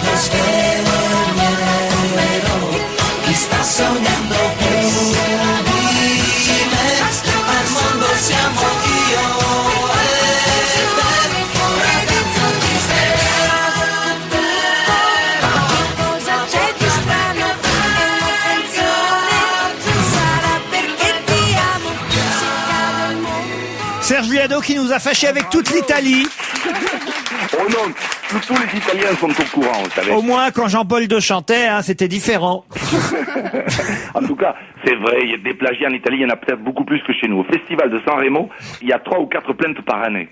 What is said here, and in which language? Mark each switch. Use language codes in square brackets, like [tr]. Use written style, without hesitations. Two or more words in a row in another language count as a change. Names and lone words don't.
[it] Lo svelo chi sta sognando più di me, al mondo siamo io e te, ragazzo ti cosa c'è di strano, è una canzone, sarà perché ti amo, se cade il mondo. [fr] Serge Liado qui nous a fâchés avec toute l'Italie. Oh non, tous les Italiens sont au courant, vous savez. Au moins, quand Jean-Paul II chantait, hein, c'était différent. En tout cas, c'est vrai, il y a des plagiats en Italie, il y en a peut-être beaucoup plus que chez nous. Au festival de San Remo, il y a 3 ou 4 plaintes par année.